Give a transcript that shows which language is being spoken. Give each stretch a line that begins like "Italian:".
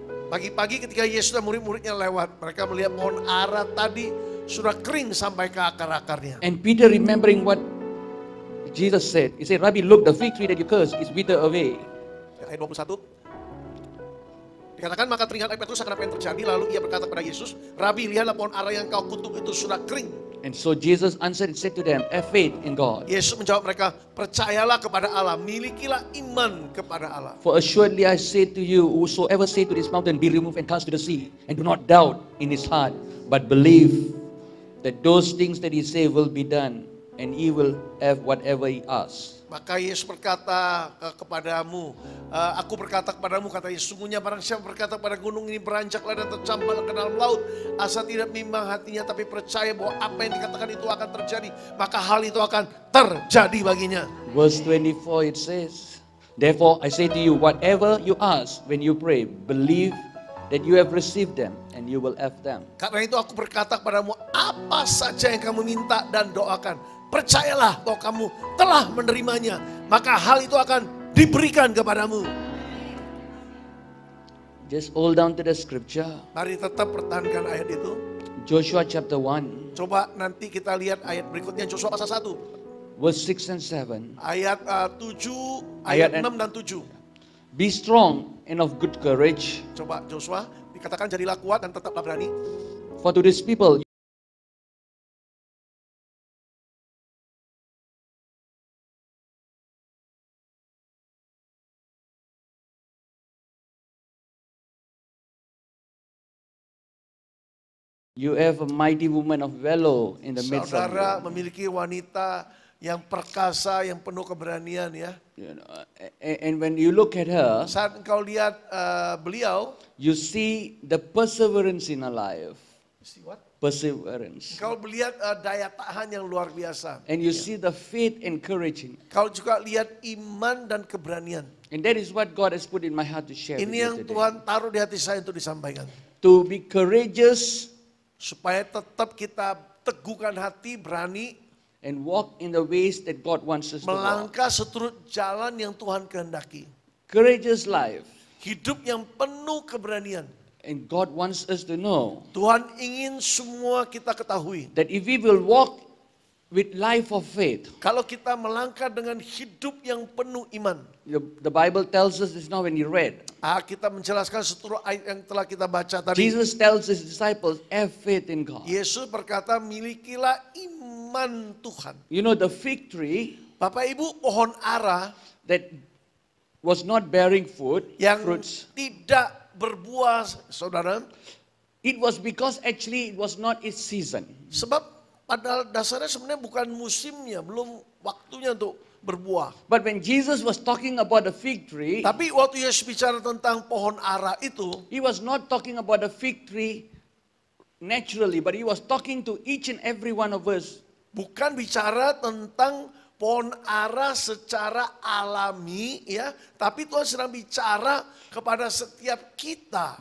Indonesian: Pagi-pagi ketika Yesus dan murid-muridnya lewat, mereka melihat pohon ara tadi sudah kering sampai ke akar-akarnya.
English: And Peter, remembering what Jesus said, he said, Rabbi, look, the fig tree that you cursed is withered away.
Indonesian: Ayat 21. Dikatakan maka teringat Petrus akan apa yang terjadi, lalu ia berkata kepada Yesus, Rabi, lihatlah pohon ara yang kau kutuk itu sudah kering.
English: And so Jesus answered and said to them, have faith in God.
Indonesian: Yesus menjawab mereka, percayalah kepada Allah, milikilah iman kepada Allah.
English: For assuredly I say to you, whosoever say to this mountain, be removed and cast to the sea, and do not doubt in his heart, but believe that those things that he say will be done, and he will have whatever he asks.
Indonesian: Maka Yesus berkata kepadamu, aku berkata kepadamu, kata Yesus, sungguhnya barang siapa berkata pada gunung ini beranjaklah dan tercampaklah ke dalam laut, asal tidak bimbang hatinya tapi percaya bahwa apa yang dikatakan itu akan terjadi, maka hal itu akan terjadi baginya.
English: Verse 24 it says, therefore I say to you, whatever you ask when you pray, believe that you have received them and you will have them.
Indonesian: Karena itu aku berkata kepadamu, apa saja yang kamu minta dan doakan, percayalah bahwa kamu telah menerimanya, maka hal itu akan diberikan kepadamu.
English: Just hold down to the scripture.
Indonesian: Mari tetap pertahankan ayat itu.
English: Joshua chapter 1,
Indonesian: Coba nanti kita lihat ayat berikutnya, Joshua pasal 1.
English: verse 6 and 7.
Indonesian: Ayat 7, ayat Ayat 6 dan 7.
English: Be strong and of good courage,
Indonesian: Coba Joshua, dikatakan jadilah kuat dan tetaplah berani.
English: for to this people you have a mighty woman of valor in the midst of
Indonesian: Saudara
English: you.
Indonesian: memiliki wanita yang perkasa, yang penuh keberanian ya.
English: You know, and when you look at her,
Indonesian: Saat engkau lihat beliau,
English: you see the perseverance in her life. Perseverance.
Indonesian: engkau melihat daya tahan yang luar biasa.
English: And you see the faith and courage in it.
Indonesian: Kau juga lihat iman dan keberanian.
English: And that is what God has put in my heart to share with
Indonesian: Ini
English: you
Indonesian: yang
English: today.
Indonesian: Tuhan taruh di hati saya untuk disampaikan.
English: To be courageous
Indonesian: Supaya tetap kita teguhkan hati, berani
English: and walk in the ways that God wants us to walk.
Indonesian: melangkah seturut jalan yang Tuhan kehendaki.
English: Courageous life.
Indonesian: Hidup yang penuh keberanian.
English: And God wants us to know
Indonesian: Tuhan ingin semua kita ketahui.
English: that if we will walk with life of faith.
Indonesian: Kalau kita melangkah dengan hidup yang penuh iman.
English: The Bible tells us this now when you read.
Indonesian: Kita menjelaskan seluruh ayat yang telah kita baca tadi.
English: Jesus tells his disciples, have faith in God.
Indonesian: Yesus berkata, milikilah iman Tuhan.
English: You know the fig tree
Indonesian: Bapak Ibu, pohon ara
English: that was not bearing
Indonesian: yang
English: fruits.
Indonesian: tidak berbuah, saudara.
English: It was because actually it was not its season.
Indonesian: Sebab pada dasarnya sebenarnya bukan musimnya, belum waktunya untuk berbuah.
English: But when Jesus was talking about the fig tree,
Indonesian: Tapi waktu Yesus bicara tentang pohon ara itu,
English: he was not talking about the fig tree naturally, but he was talking to each and every one of us.
Indonesian: bukan bicara tentang pohon ara secara alami, ya, tapi Tuhan sedang bicara kepada setiap kita.